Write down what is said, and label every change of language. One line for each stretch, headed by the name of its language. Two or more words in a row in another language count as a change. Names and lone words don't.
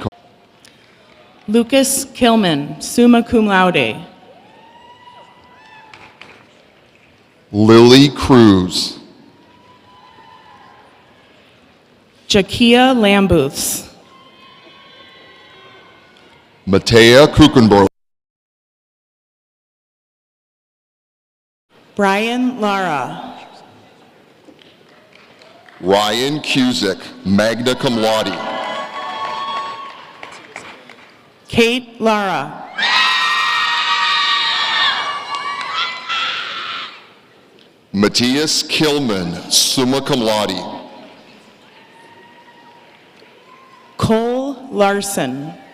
English: Lucas Kilman,
Latin: summa cum laude.
English: Lily Cruz. Jakia Lambuths. Matea Kuchenborg. Brian Lara. Ryan Cusick,
Latin: magna cum laude.
English: Kate Lara. Matthias Kilman,
Latin: summa cum laude.
English: Cole Larson.